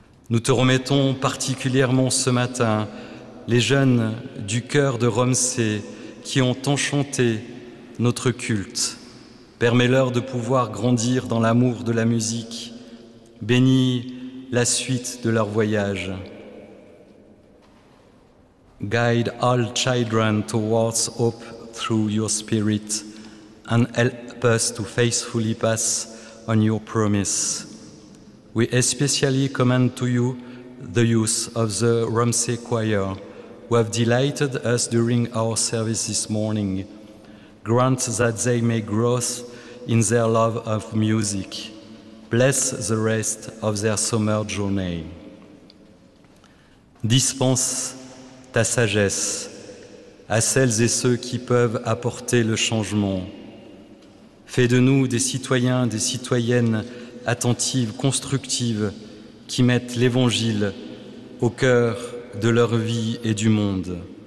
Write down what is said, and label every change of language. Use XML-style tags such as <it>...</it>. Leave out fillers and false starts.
<fr>Nous te remettons particulièrement ce matin les jeunes du cœur de Romsé qui ont enchanté notre culte. Permets-leur de pouvoir grandir dans l'amour de la musique. Bénis la suite de leur voyage.</fr> <en>Guide all children towards hope through your spirit and help us to faithfully pass on your promise. We especially commend to you the youth of the Romsé Choir who have delighted us during our service this morning. Grant that they may grow in their love of music. Bless the rest of their summer journey.</en> <fr>Dispense ta sagesse à celles et ceux qui peuvent apporter le changement. Fais de nous des citoyens, des citoyennes attentives, constructives, qui mettent l'Évangile au cœur de leur vie et du monde.</fr>